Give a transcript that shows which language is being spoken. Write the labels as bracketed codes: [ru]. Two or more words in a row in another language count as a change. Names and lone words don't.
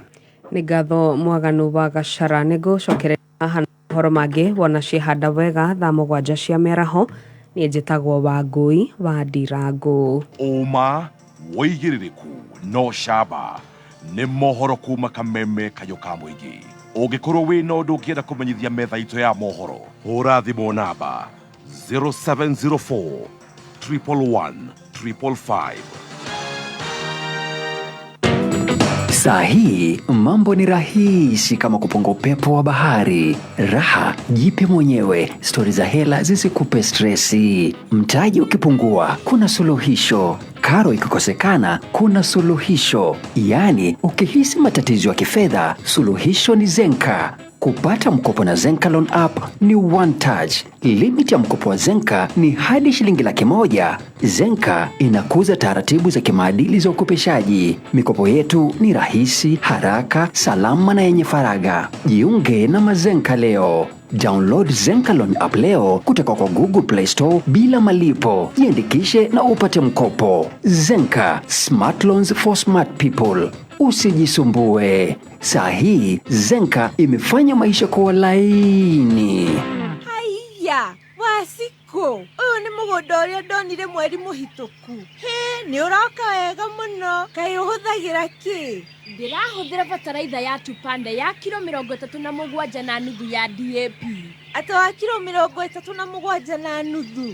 [ki] Ni ngatho Mwaganu wa Gachara. Nigucokereria haha horo mangi wona cihanda wega thaa 7 cia meraho. Ni njitagwo Wangui wa Ndirangu. Uma woigiririku no shaba ni mohoro kuma Kameme Kayuka Muigi. Ungikorwo wina undu ungienda kumenyithia metha itu ya mohoro, hura thimu namba 0704 111 555. [sw] Saa hii mambo ni rahisi kama kupunga upepo wa bahari. Raha jipe mwenyewe, stori za hela zisikupe stresi. Mtaji ukipungua kuna suluhisho. Karo ikikosekana kuna suluhisho. Yaani ukihisi matatizo ya kifedha, suluhisho ni Zenka. Kupata mkopo na Zenka Loan App ni [en] one touch. [sw] Limit ya mkopo wa Zenka ni hadi shilingi 100,000. Zenka inakuza taratibu za kimaadili za ukopeshaji. Mikopo yetu ni rahisi, haraka, salama na yenye faraga. Jiunge na Mazenka leo. Download Zenka Loan App leo kutoka kwa Google Play Store bila malipo. Jiandikishe na upate mkopo. Zenka, [en] smart loans for smart people. [sw] Usijisumbue. Saa hii Zenka imefanya maisha kuwa laini. [ki] Haiya, wasiko. Uyu ni mugondo uria ndonire mweri muhituku. Ni uraka wega muno. Kai uhuthagira ki? Ndirahuthira bataraitha ya Tupande ya kilo 37 na nuthu ya DAP. Atawa kilo 37 na nuthu.